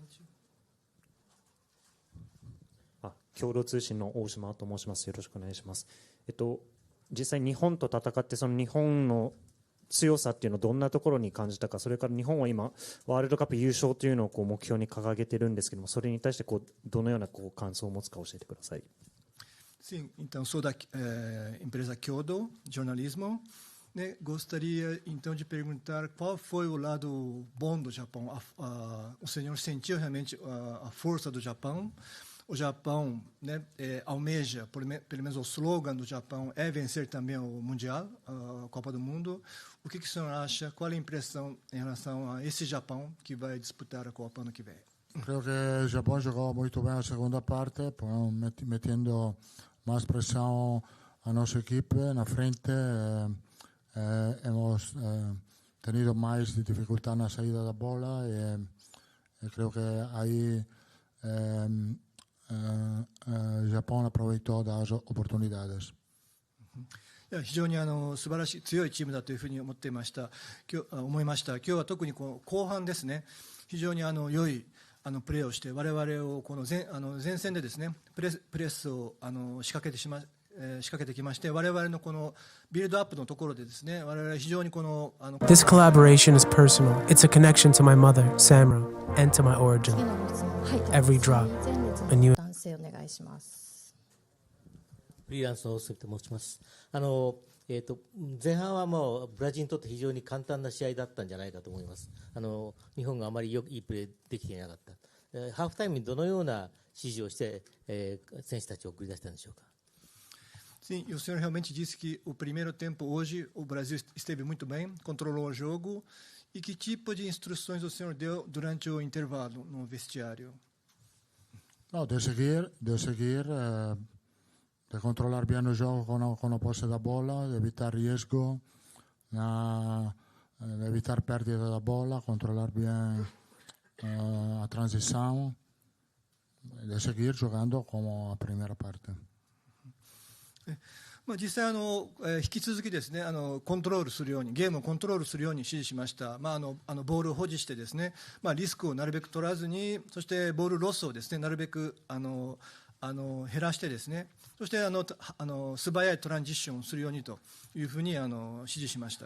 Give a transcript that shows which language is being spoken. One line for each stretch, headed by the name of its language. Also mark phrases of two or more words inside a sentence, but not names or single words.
Japanese: 共同通信の大島と申します。よろしくお願いします。実際日本と戦って、その日本の強さっていうのをどんなところに感じたか、それから日本は今ワールドカップ優勝というのをこう目標に掲げてるんですけども、それに対してこうどのようなこう感想を持つか教えてください。
Portuguese: Sim, então sou da empresa Kyodo, jornalismo. Né? Gostaria então de perguntar qual foi o lado bom do Japão. O senhor sentiu realmente a força do Japão? O Japão, né, almeja, pelo menos o slogan do Japão é vencer também o Mundial, a Copa do Mundo. O que o senhor acha? Qual é a impressão em relação a esse Japão que vai disputar a Copa ano que vem?
Spanish: Creo que el Japón jugó muy bien la segunda parte, metiendo más presión a nuestro equipo en la frente. Hemos tenido más dificultad en la salida de bola y creo que ahí Japón aprovechó las oportunidades.
Japanese: 非常に素晴らしい強いチームだというふうに思いました。今日は特にこの後半ですね、非常に良いプレーをして我々をこの前線でですねプレスを仕掛けてきまして、我々のこのビルドアップのところでですね、我々非常にこの
English: This collaboration is personal. It's a connection to my mother, Samra, and to my origin. Every drop, a new.
Japanese: 男性お願いします。フリーランスの大杉と申します。前半はもうブラジルにとって非常に簡単な試合だったんじゃないかと思います。日本があまりいいプレーできていなかった。ハーフタイムにどのような指示をして、選手たちを送り出したんでしょうか。
Portuguese: Sim, o senhor realmente disse que o primeiro tempo hoje o Brasil esteve muito bem, controlou o jogo. E que tipo de instruções o senhor deu durante o intervalo no vestiário?
Spanish: No, de seguir, de controlar bien el juego con la pose de bola, de evitar riesgo, de evitar pérdida de bola, controlar bien la transición, de seguir jugando como la primera parte.
Japanese: 実際引き続きですねコントロールするようにゲームをコントロールするように指示しました。ボールを保持してですね、リスクをなるべく取らずに、そしてボールロスをですねなるべく減らしてですね、そして素早いトランジッションをするようにというふうに指示しました。